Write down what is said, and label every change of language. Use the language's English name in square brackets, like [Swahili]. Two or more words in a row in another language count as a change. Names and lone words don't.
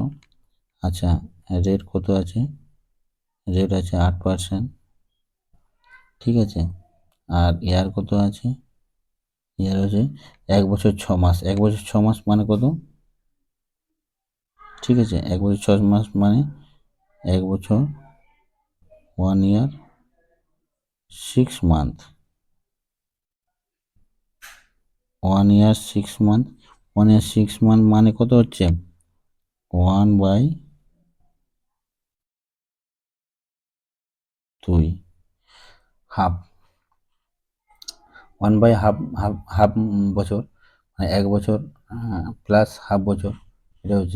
[Bangla] আচ্ছা, রেট কত আছে? রেট আছে 8%। ঠিক আছে, আর ইয়ার কত আছে? ইয়ার হচ্ছে 1 বছর 6 মাস। 1 বছর 6 মাস মানে কত? ঠিক আছে, 1 বছর 6 মাস মানে 1 বছর [English] 1 year 6 month। 1 year 6 month। 1 year 6 month [Bangla] মানে কত হচ্ছে? 1/2, হাফ। 1/2, হাফ হাফ বছর, মানে 1 বছর প্লাস হাফ বছর, এটা হচ্ছে।